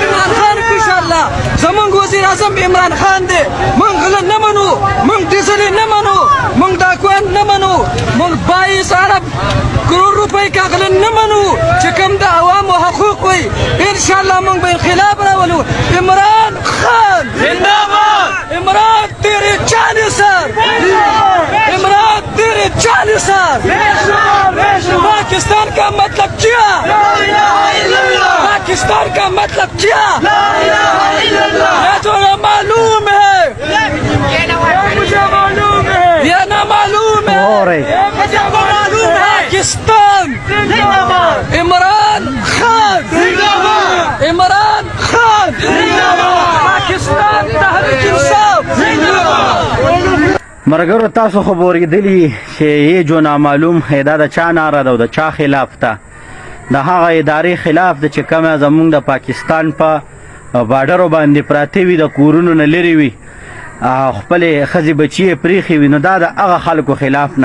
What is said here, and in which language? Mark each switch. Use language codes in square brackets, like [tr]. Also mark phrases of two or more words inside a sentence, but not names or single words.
[ps] عمران خان انشاءالله زموږ وزیر اعظم عمران خان دی موږ غله نه منو موږ ډیزلې نه منو موږ داکوان نه منو موږ 22 ارب کروڑ روپۍ کاغله نه منو چې کوم د عوامو حقوق وي انشاءالله موږ به انقلاب راولو عمران خان زنده‌باد [ur] عمران تیرے چالی سر عمران تیرے چالی سر پاکستان کا مطلب کیا پاکستان کا مطلب کیا یہ تو معلوم ہے مجھے معلوم ہے یہ نہ معلوم ہے مجھے معلوم ہے پاکستان عمران خان عمران خان پاکستان تحریک انصاف [ps] مرګرو تاسو خو اورېدلي چې یې جو نامعلوم دا د چا ناره ده او د چا خلاف ده د هغه ادارې خلاف ده چې کومه زموږ د پاکستان په باډرو باندې پراته وي د کورونو نه لرې وي خپلې ښځې بچي یې پرېښې وي نو دا د هغه خلکو خلاف